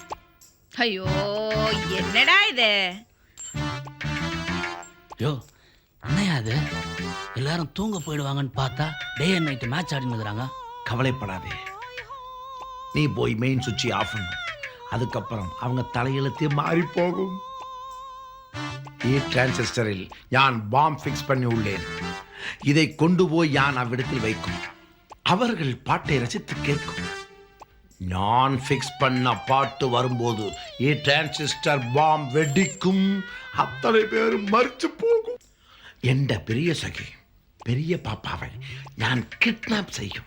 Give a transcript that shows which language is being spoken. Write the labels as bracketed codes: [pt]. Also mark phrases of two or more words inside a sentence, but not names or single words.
[ta] ஐயோ என்னடா இது? யோ என்னையா அது எல்லாரும் தூங்க போயிடுவாங்கன்னு பார்த்தா [en] day and night match [ta] ஆடினுக்குறாங்க. கவலைப்படாதே, நீ போய் மெயின் சுவிட்சை ஆஃப் பண்ணு. அதுக்கப்புறம் அவங்க தலையெழுத்தே மாறி போகும். [ml] ഈ ട്രാൻസിസ്റ്ററിൽ ഞാൻ [en] bomb fix [ta] பண்ணி உள்ளேன். இதை கொண்டு போய் ഞാൻ அவ்விடத்தில் வைக்கும். அவர்கள் பாட்டை ரசித்து கேட்கும். நான் ஃபிக்ஸ் பண்ண பாட்டு வரும்போது ഈ டிரான்சிஸ்டர் பாம் வெடிக்கும். அத்தனை பேரும் மரிச்சு போகும். என்ற பெரிய சகி பெரிய பாப்பாவை ഞാൻ கிட்னாப் செய்யும்.